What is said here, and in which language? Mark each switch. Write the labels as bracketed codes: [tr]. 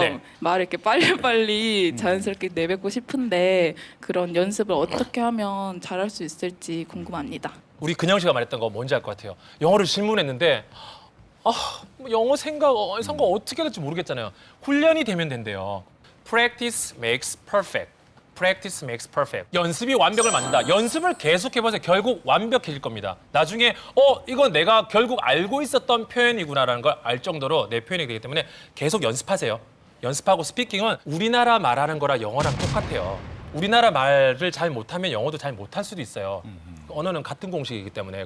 [ko] 네. 말을 이렇게 빨리빨리 자연스럽게 내뱉고 싶은데 그런 연습을 어떻게 하면 잘할 수 있을지 궁금합니다. 우리 근영 씨가 말했던 거 뭔지 알 것 같아요. 영어를 질문했는데 영어 생각 어떻게 할지 모르겠잖아요. 훈련이 되면 된대요. [en] Practice makes perfect. Practice makes perfect. [ko] 연습이 완벽을 만든다. 연습을 계속 해보세요. 결국 완벽해질 겁니다. 나중에 이건 내가 결국 알고 있었던 표현이구나라는 걸 알 정도로 내 표현이 되기 때문에 계속 연습하세요. 연습하고 스피킹은 우리나라 말하는 거랑 영어랑 똑같아요. 우리나라 말을 잘 못하면 영어도 잘 못할 수도 있어요. 언어는 같은 공식이기 때문에.